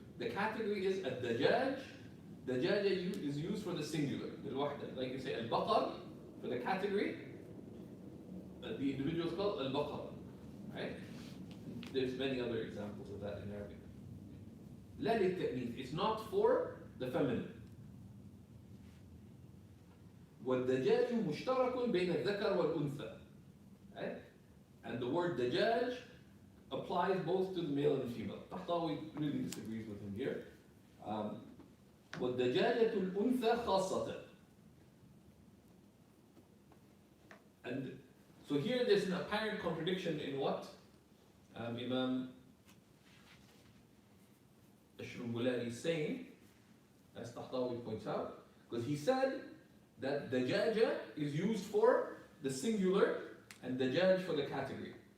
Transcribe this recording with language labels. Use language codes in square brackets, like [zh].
[en] The category is الدجاج. Dajaja is used for the singular, للوحدة. Like you say al-baqar for the category. The individual is called al-baqar. Right? There's many other examples of that in Arabic. [ar] لا للتأنيث. [en] It's not for the feminine. [ar] والدجاج مشترك بين الذكر والأنثى. [en] Right? And the word dajaj applies both to the male and the female. Tahtawi really disagrees with him here. [ar] وَالدَّجَاجَةُ الْأُنْثَى خَاصَّةً. [en] And so here there's an apparent contradiction in what Imam Ashrumbulani is saying, as Tahtawi points out, because he said that dajaja is used for the singular and dajaj for the category.